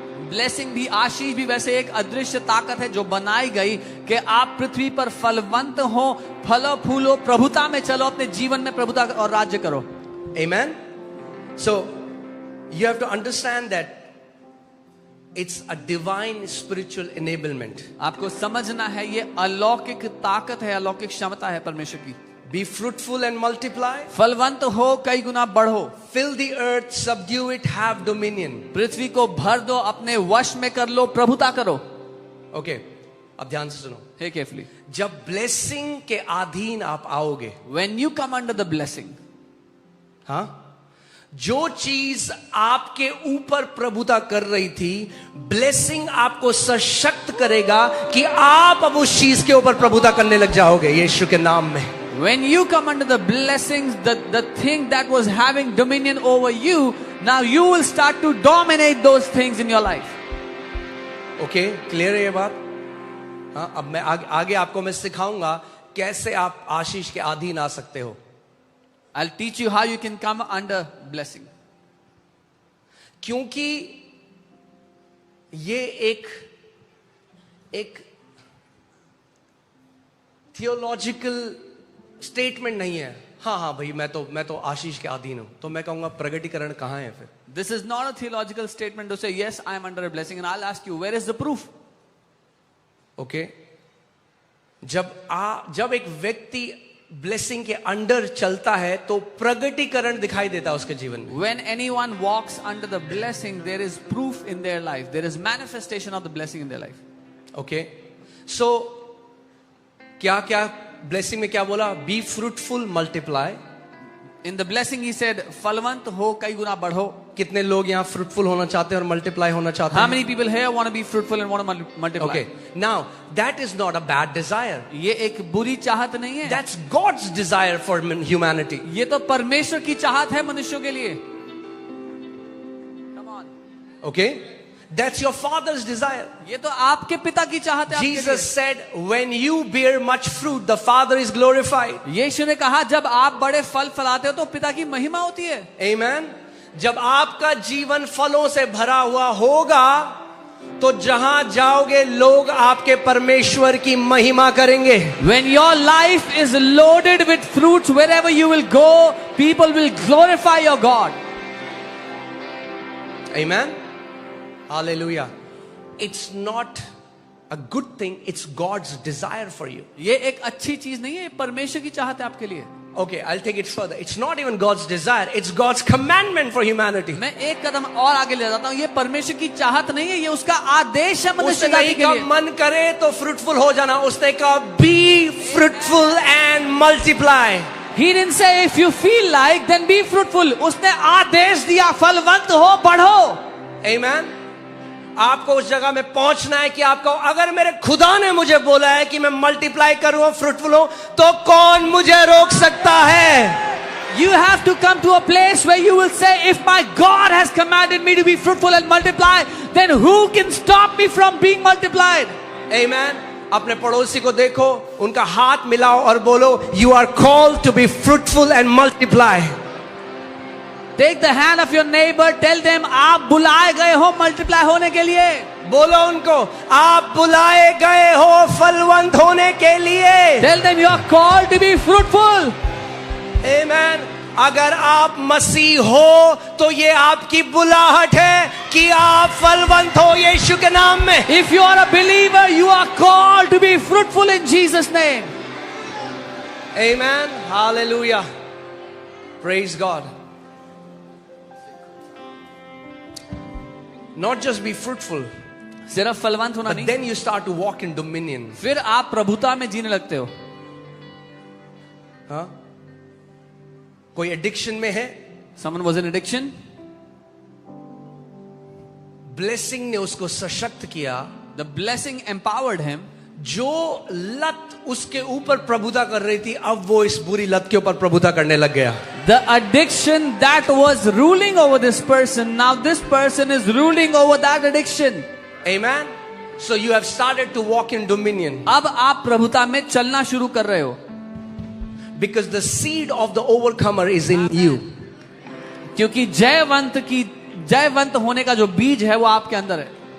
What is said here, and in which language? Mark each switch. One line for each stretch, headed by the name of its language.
Hindi: Blessing भी, आशीष भी वैसे एक अदृश्य ताकत है जो बनाई गई कि आप पृथ्वी पर फलवंत हो, फलो फूलो, प्रभुता में चलो, अपने जीवन में प्रभुता और राज्य करो।
English: Amen. So you have to understand that it's a divine spiritual enablement.
Hindi: आपको समझना है ये अलौकिक ताकत है, अलौकिक क्षमता है परमेश्वर की।
English: Be fruitful and multiply.
Hindi: फलवंत हो, कई गुना बढ़ो।
English: Fill the earth, subdue it, have dominion.
Hindi: पृथ्वी को भर दो, अपने वश में कर लो, प्रभुता करो। Okay, अब ध्यान से सुनो।
English: Hey carefully.
Hindi: जब blessing के अधीन आप आओगे,
English: When you come under the blessing,
Hindi: हाँ, जो चीज आपके ऊपर प्रभुता कर रही थी, ब्लेसिंग आपको सशक्त करेगा कि आप अब उस चीज के ऊपर प्रभुता करने लग जाओगे यीशु के नाम में।
English: when you come under the blessings, the thing that was having dominion over you, now you will start to dominate those things in your life.
Hindi: Okay, clear है ये बात? हाँ, अब मैं आगे आपको मैं सिखाऊंगा कैसे आप आशीष के अधीन आ सकते हो।
English: I'll teach you how you can come under blessing.
Hindi: क्योंकि ये एक थियोलॉजिकल स्टेटमेंट नहीं है। हाँ भाई, मैं तो आशीष के अधीन हूं, तो मैं कहूंगा प्रगटीकरण कहां है फिर?
English: This is not a theological statement to say yes, I am under a blessing, and I'll ask you, where is the proof?
Hindi: Okay, जब एक व्यक्ति ब्लेसिंग के अंडर चलता है तो प्रगटीकरण दिखाई देता है उसके जीवन में।
English: When anyone walks under the blessing, there is proof in their life. There is manifestation of the blessing in their life.
Hindi: Okay, सो क्या ब्लेसिंग में क्या बोला?
English: Be fruitful, multiply. In the blessing he said,
Hindi: फलवंत हो, कई गुना बढ़ो। कितने लोग यहाँ फ्रूटफुल होना चाहते हैं और मल्टीप्लाई होना चाहते हैं?
English: How many people here want to be fruitful and want to multiply? Okay, now that is not a bad desire.
Hindi: ये एक बुरी चाहत नहीं है।
English: That's God's desire for humanity.
Hindi: ये तो परमेश्वर की चाहत है मनुष्यों के लिए।
English: Come on. Okay, that's your Father's desire.
Hindi: ये तो आपके पिता की चाहत है।
English: Jesus said, when you bear much fruit, the Father is glorified.
Hindi: यीशु ने कहा, जब आप बड़े फल फलाते हो तो पिता की महिमा होती है।
English: Amen.
Hindi: जब आपका जीवन फलों से भरा हुआ होगा तो जहां जाओगे लोग आपके परमेश्वर की महिमा करेंगे।
English: When your life is loaded with fruits, wherever you will go, people will glorify your God. Amen. Hallelujah. It's not a good thing, it's God's desire for you.
Hindi: ये एक अच्छी चीज नहीं है, परमेश्वर की चाहत है आपके लिए।
English: Okay, I'll take it further. It's not even God's desire, it's God's commandment for humanity.
Hindi: मैं एक कदम और आगे ले जाता हूँ, ये परमेश्वर की चाहत नहीं है, ये उसका आदेश है मनुष्य उसने जाति के कहा लिए। मन करे तो फ्रूटफुल हो जाना, उसने कहा
English: be fruitful and multiply. He didn't say if you feel like then be fruitful.
Hindi: उसने आदेश दिया, फलवंत हो, बढ़ो।
English: Amen.
Hindi: आपको उस जगह में पहुंचना है कि आपको, अगर मेरे खुदा ने मुझे बोला है कि मैं मल्टीप्लाई करूं, फ्रूटफुल हूं, तो कौन मुझे रोक सकता है?
English: You have to come to a place where you will say, if my God has commanded me to be fruitful and multiply, then who can stop me from being multiplied? Amen.
Hindi: अपने पड़ोसी को देखो, उनका हाथ मिलाओ और बोलो,
English: you are called to be fruitful and multiply. Take the hand of your neighbor, tell them,
Hindi: आप बुलाए गए हो मल्टीप्लाई होने के लिए। बोलो उनको, आप बुलाए गए हो फलवंत होने के लिए।
English: Tell them you are called to be fruitful. Amen.
Hindi: अगर आप मसीह हो तो ये आपकी बुलाहट है कि आप फलवंत हो यीशु के नाम में।
English: If you are a believer, you are called to be fruitful in Jesus' name. Amen. Hallelujah. Praise God. Not just be fruitful,
Hindi: सिर्फ फलवंत होना
English: but
Hindi: नहीं,
English: then you start to walk in dominion.
Hindi: फिर आप प्रभुता में जीने लगते हो। हाँ? कोई एडिक्शन में है?
English: Someone was in addiction.
Hindi: Blessing ने उसको सशक्त किया,
English: The blessing empowered him.
Hindi: जो लत उसके ऊपर प्रभुता कर रही थी, अब वो इस बुरी लत के ऊपर प्रभुता करने लग गया.
English: The addiction that was ruling over this person, now this person is ruling over that addiction. Amen. So you have started to walk in dominion.
Hindi: अब आप प्रभुता में चलना शुरू कर रहे हो.
English: Because the seed of the overcomer is in you.
Hindi: क्योंकि जयवंत होने का जो बीज है वो आपके अंदर है.